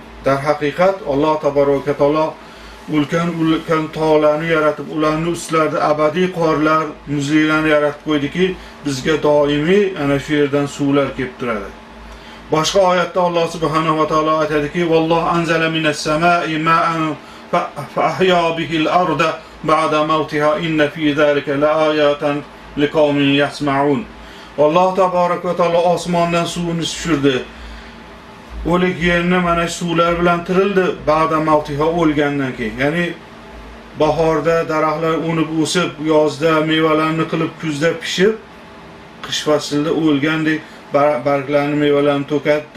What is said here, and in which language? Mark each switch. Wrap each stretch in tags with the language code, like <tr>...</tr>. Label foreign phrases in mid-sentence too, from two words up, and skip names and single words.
<uz>Darhaqiqat</uz> <ar>الله تبارك تعالى</ar> <uz>ulkan tog'larni yaratib, ularning ustlarida abadiy qorlar, muzliklarni yaratib qo'ydiki, bizga doimiy ana shu yerdan suvlar kelib turadi. Boshqa oyatda Alloh subhanahu va taolo aytadiki,</uz> <ar>"والله أنزل من السماء ماء فأحيا به الأرض بعد موتها إن في ذلك لآية لقوم يسمعون." الله تبارك وتعالى</ar> <uz>osmondan suvni tushirdi. O'lik yerni mana suvlar bilan tirildi</uz> <ar>بعد موتها</ar> <uz>o'lgandan keyin. Ya'ni bahorda daraxtlar unib o'sib, yozda mevalarni qilib, kuzda pishib, qish faslida o'lgandek barglarni, mevalarni to'katdi.</uz>